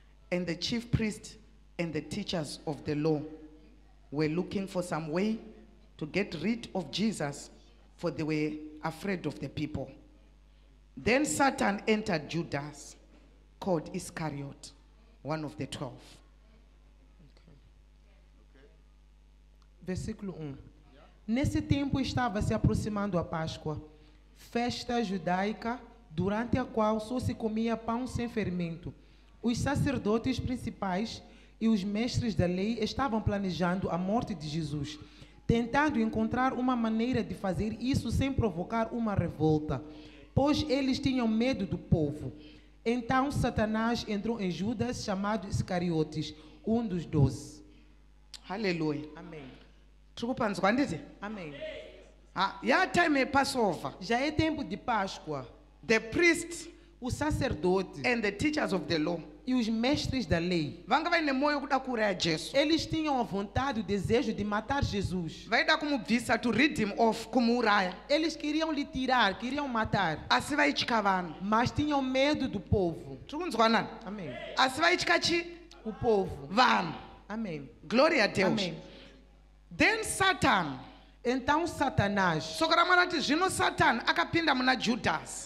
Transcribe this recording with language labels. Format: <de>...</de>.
<en>And the chief priests and the teachers of the law were looking for some way to get rid of Jesus, for they were afraid of the people. Then Satan entered Judas, called Iscariot, one of the 12.</en> <pt>Versículo 1. Nesse tempo estava se aproximando a Páscoa, festa judaica, durante a qual só se comia pão sem fermento. Os sacerdotes principais e os mestres da lei estavam planejando a morte de Jesus, tentando encontrar uma maneira de fazer isso sem provocar uma revolta, pois eles tinham medo do povo. Então Satanás entrou em Judas, chamado Iscariotes, um dos 12. Hallelujah. Amém.</pt> <sn>Tikupanzwa nditi?</sn> <pt>Amém.</pt> <en>Ya time Passover.</en> <pt>Já é tempo de Páscoa.</pt> <en>The priests</en> <pt>O sacerdote</pt> <en>and the teachers of the law</en> <pt>e os mestres da lei,</pt> <sn>vanga vaine moyo kuda kuuraya Jesu.</sn> <pt>eles tinham a vontade e o desejo de matar Jesus.</pt> <sn>Vaida kumubvisa</sn> <en>to rid him off,</en> <sn>kumuuraya.</sn> <pt>Eles queriam lhe tirar, queriam matar,</pt> <sn>Asi vaitya vanhu.</sn> <pt>mas tinham medo do povo.</pt> <sn>Tiri kunzwanana?</sn> <pt>Amém.</pt> <sn>Asi vaitya chi?</sn> <pt>O povo.</pt> <sn>Vanhu.</sn> <pt>Amém. Glory a Deus. Amém.</pt> <en>Then Satan.</en> <pt>Então Satanás,</pt> <sn>Soko ramarati zvino Satan akapinda muna Judas.</sn>